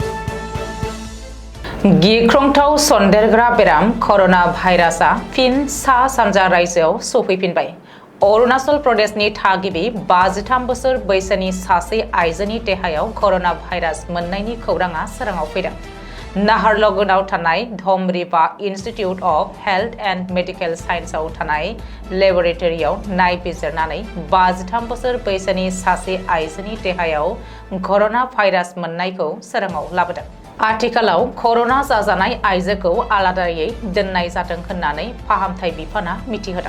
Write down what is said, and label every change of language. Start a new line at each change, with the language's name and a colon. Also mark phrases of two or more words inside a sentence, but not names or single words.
Bodo: गिख्रंथाव सन्देरग्रा बेराम कर'ना भाइरासआ फिन सा-सानजा रायजोआव सौफैफिनबाय। अरुणाचल प्रदेशनि थागिबि 53 बोसोर बैसोनि सासे आइजोनि देहायाव कर'ना भाइरास मोननायनि खौराङा सोराङाव फैदों। नाहारलगुनाव थानाय धमरिपा इन्स्टिट्यूट ऑफ हेल्थ एंड मेडिकल साइंसआव थानाय लेबरेटरियाव नायबिजिरनानै 53 बोसोर बैसोनि सासे आइजोनि देहायाव करोना भाइरास मोननायखौ सोराङाव लाबोदों। आथिखालाव करोना जाजानाय आइजोखौ आलादायै दोननाय जादों होननानै फाहामथाय बिफाना मिथिहोदों।